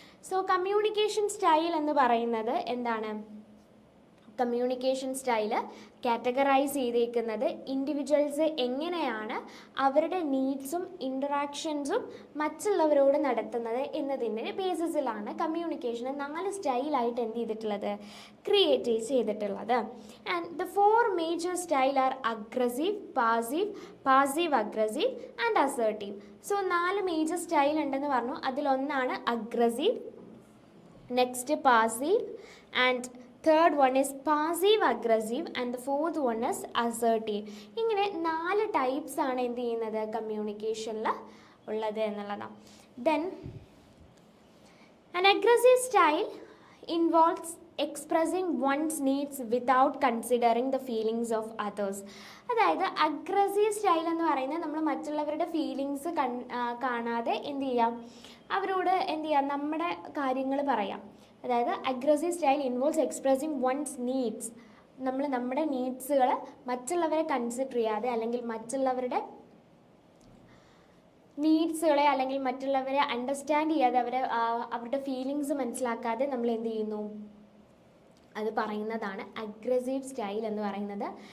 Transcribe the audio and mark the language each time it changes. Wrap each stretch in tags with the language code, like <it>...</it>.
<ml>So communication style എന്ന് പറയുന്നത് എന്താണ്, കമ്മ്യൂണിക്കേഷൻ സ്റ്റൈല് കാറ്റഗറൈസ് ചെയ്തേക്കുന്നത് ഇൻഡിവിജ്വൽസ് എങ്ങനെയാണ് അവരുടെ നീഡ്സും ഇൻറ്ററാക്ഷൻസും മറ്റുള്ളവരോട് നടത്തുന്നത് എന്നതിൻ്റെ ബേസിസിലാണ് കമ്മ്യൂണിക്കേഷനെ 4 സ്റ്റൈലായിട്ട് എന്ത് ചെയ്തിട്ടുള്ളത്, ക്രിയേറ്റ് ചെയ്തിട്ടുള്ളത്.</ml> <en>And the 4 major style are aggressive, passive aggressive and assertive.</en> <ml>So 4 major style ഉണ്ടെന്ന് പറഞ്ഞു. അതിലൊന്നാണ്</ml> <en>Aggressive, next passive, and third one is passive aggressive, and the fourth one is assertive.</en> <ml>ഇങ്ങനെ 4 ടൈപ്സ് ആണ് എന്ത് ചെയ്യുന്നത്, കമ്മ്യൂണിക്കേഷനിൽ ഉള്ളത് എന്നുള്ളതാണ്. Then</ml> <en>An aggressive style involves expressing one's needs without considering the feelings of others.</en> <ml>അതായത് അഗ്രസീവ് സ്റ്റൈൽ എന്ന് പറയുന്നത് നമ്മൾ മറ്റുള്ളവരുടെ ഫീലിങ്സ് കാണാതെ എന്ത് ചെയ്യാം, അവരോട് എന്ത് ചെയ്യാം, നമ്മുടെ കാര്യങ്ങൾ പറയാം. അതായത്</ml> <en>Aggressive style involves expressing one's needs.</en> <ml>നമ്മൾ നമ്മുടെ നീഡ്സുകൾ മറ്റുള്ളവരെ കൺസിഡർ ചെയ്യാതെ അല്ലെങ്കിൽ മറ്റുള്ളവരുടെ നീഡ്സുകളെ അല്ലെങ്കിൽ മറ്റുള്ളവരെ അണ്ടർസ്റ്റാൻഡ് ചെയ്യാതെ അവരുടെ ഫീലിങ്സ് മനസ്സിലാക്കാതെ നമ്മൾ എന്ത് ചെയ്യുന്നു, അത് പറയുന്നതാണ് അഗ്രസീവ് സ്റ്റൈൽ എന്ന് പറയുന്നത്.</ml>